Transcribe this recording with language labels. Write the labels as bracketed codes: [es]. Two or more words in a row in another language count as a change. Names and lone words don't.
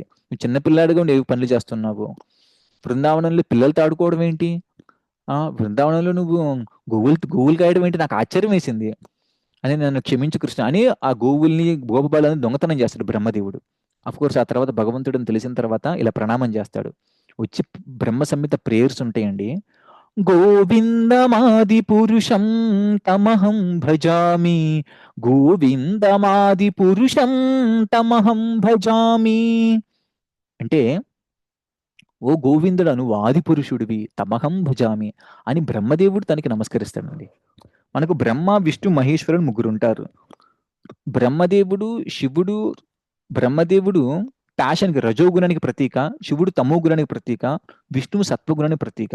[te] నువ్వు చిన్నపిల్లాడిగా నువ్వు పనులు చేస్తున్నావు, బృందావనంలో పిల్లలతో ఆడుకోవడం ఏంటి, బృందావనంలో నువ్వు గోవులు కాయడం ఏంటి, నాకు ఆశ్చర్యం వేసింది అని నన్ను క్షమించు కృష్ణ అని ఆ గోవుల్ని గోపబాలని దొంగతనం చేస్తాడు బ్రహ్మదేవుడు. [en] of course [te] ఆ తర్వాత భగవంతుడిని తెలిసిన తర్వాత ఇలా ప్రణామం చేస్తాడు. వచ్చి బ్రహ్మ సంహిత ప్రేయర్స్ ఉంటాయండి. [sa] గోవిందమాది పురుషం తమహం భజామి, గోవిందమాది పురుషం తమహం భజామి [te] అంటే, ఓ గోవిందుడు నువ్వు ఆది పురుషుడివి, [sa] తమహం భజామి [te] అని బ్రహ్మదేవుడు తనకి నమస్కరిస్తాడండి. మనకు బ్రహ్మ విష్ణు మహేశ్వరుడు 3 ఉంటారు. బ్రహ్మదేవుడు శివుడు, బ్రహ్మదేవుడు ప్యాషన్కి రజోగుణానికి ప్రతీక, శివుడు తమోగుణానికి ప్రతీక, విష్ణువు సత్వగుణానికి ప్రతీక.